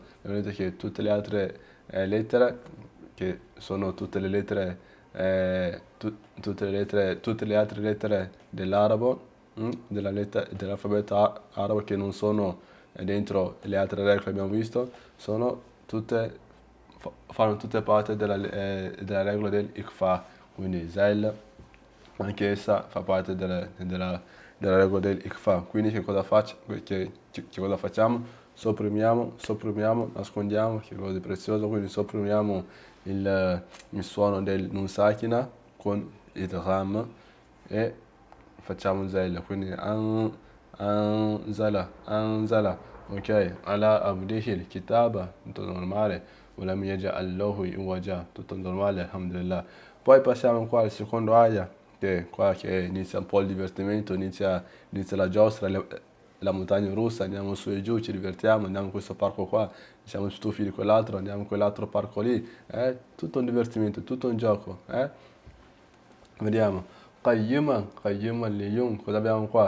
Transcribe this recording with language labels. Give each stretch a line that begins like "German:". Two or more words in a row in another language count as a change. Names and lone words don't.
Italian: Vedete che tutte le altre lettere, che sono tutte le lettere tutte le altre lettere dell'arabo, dell'alfabeto arabo che non sono dentro le altre regole che abbiamo visto, fanno tutte parte della regola dell'ikfa, quindi zel, anche essa fa parte della regola dell'ikfa. Quindi che cosa facciamo? Sopprimiamo, nascondiamo, che è cosa di prezioso, quindi sopprimiamo il suono del
Arabic: نون ساكنة
Italian: con idgham e facciamo zel, quindi anzala, ok,
Arabic: على عبده الكتاب,
Italian: tutto normale,
Arabic: ولم يجعل له عوجا,
Italian: tutto normale, alhamdulillah. Poi passiamo qua al secondo aya, che inizia un po' il divertimento, inizia la giostra, la montagna russa, andiamo su e giù, ci divertiamo, andiamo in questo parco qua, siamo stufi di quell'altro, andiamo in quell'altro parco lì, tutto un divertimento, tutto un gioco, Vediamo,
Arabic: قيما لين,
Italian: cosa abbiamo qua?